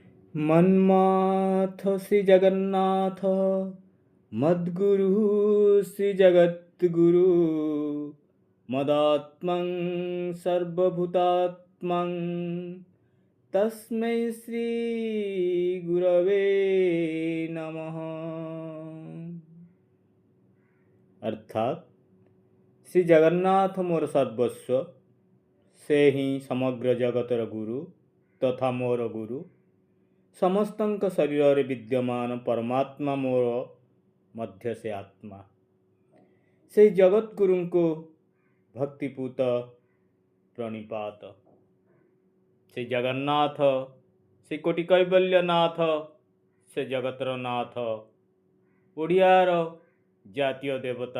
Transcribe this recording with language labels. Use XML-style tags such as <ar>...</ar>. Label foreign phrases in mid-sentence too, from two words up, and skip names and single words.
<sa>मन्माथ श्री जगन्नाथ मद्गुरु श्री जगद्गुरु मदात्मं सर्वभूतात्मं तस्मै श्री गुरवे नमः।</sa> <or>ଅର୍ଥାତ ଶ୍ରୀ ଜଗନ୍ନାଥ ମୋର ସର୍ବସ୍ୱ, ସେ ହି ସମଗ୍ର ଜଗତର ଗୁରୁ ତଥା ମୋର ଗୁରୁ। समस्तଙ୍କ ଶରୀରରେ ବିଦ୍ୟମାନ ପରମାତ୍ମା ମୋର ମଧ୍ୟ ସେ ଆତ୍ମା। ସେହି ଜଗତଗୁରୁଙ୍କୁ ଭକ୍ତିପୂତ ପ୍ରଣିପାତ। ସେ ଜଗନ୍ନାଥ, ସେ କୋଟି କୈବଲ୍ୟନାଥ, ସେ ଜଗତର ନାଥ, ଓଡ଼ିଆର ଜାତୀୟ ଦେବତା।</or>